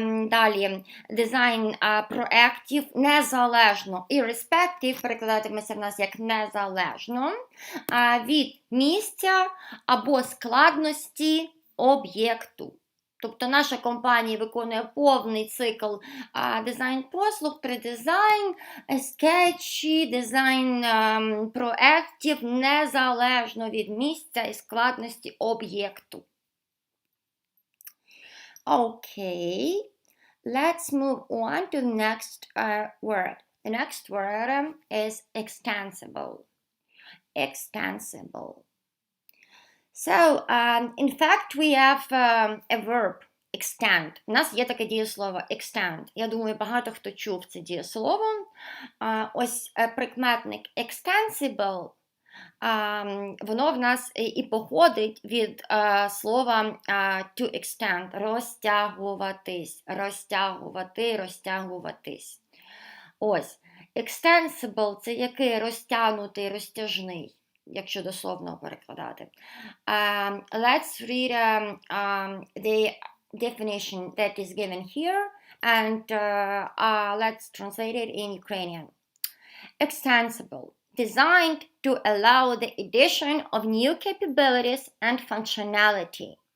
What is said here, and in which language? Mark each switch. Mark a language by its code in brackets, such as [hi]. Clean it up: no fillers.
[uk] Далі дизайн проєктів незалежно, irrespective, перекладатиметься в нас як незалежно, від місця або складності об'єкту. Тобто наша компанія виконує повний цикл дизайн-послуг, предизайн, скетчі, дизайн проєктів, незалежно від місця і складності об'єкту. [en] Okay, let's move on to the next word. The next word is extensible. Extensible. So, in fact, we have a verb, extend. [uk] У нас є таке дієслово extend. Я думаю, багато хто чув це дієслово. Ось прикметник extensible, воно в нас і походить від слова to extend, розтягуватись, розтягувати, розтягуватись. Ось, extensible – це який розтягнутий, розтяжний, якщо дословно перекладати. [en] Let's read the definition that is given here, and let's translate it in Ukrainian. Extensible, designed to allow the addition of new capabilities and functionality.